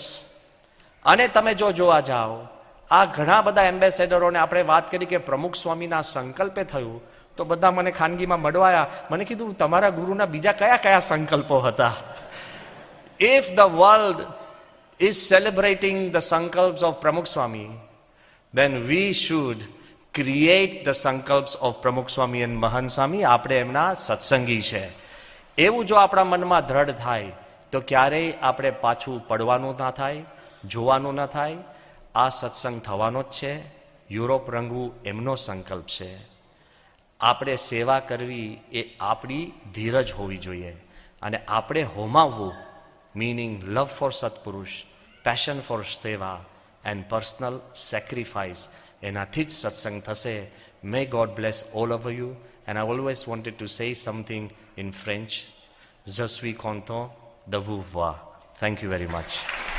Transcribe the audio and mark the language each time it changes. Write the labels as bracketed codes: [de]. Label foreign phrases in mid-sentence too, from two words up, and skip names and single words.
[gu] અને તમે જો જોવા જાઓ, આ ઘણા બધા એમ્બેસેડરોને આપણે વાત કરી કે પ્રમુખ સ્વામીના સંકલ્પે થયું, તો બધા મને ખાનગીમાં મળવાયા. મને કીધું તમારા ગુરુના બીજા કયા કયા સંકલ્પો હતા? [en] If the world is celebrating the સંકલ્પ્સ of પ્રમુખ સ્વામી, then we should create the સંકલ્પ્સ ઓફ પ્રમુખ સ્વામી [gu] અને મહંત સ્વામી. આપણે એમના સત્સંગી છે એવું જો આપણા મનમાં દ્રઢ થાય તો ક્યારેય આપણે પાછું પડવાનું ના થાય, જોવાનું ના થાય. આ સત્સંગ થવાનો જ છે. યુરોપ રંગવું એમનો સંકલ્પ છે. આપણે સેવા કરવી એ આપણી ધીરજ હોવી જોઈએ. અને આપણે હોમાવવું, [en] meaning love for સત્પુરુષ, passion for સેવા and personal sacrifice, [gu] એનાથી જ સત્સંગ થશે. [en] May God bless all of you. And I always wanted to say something in French. [fr] Je suis content de vous voir. [en] Thank you very much.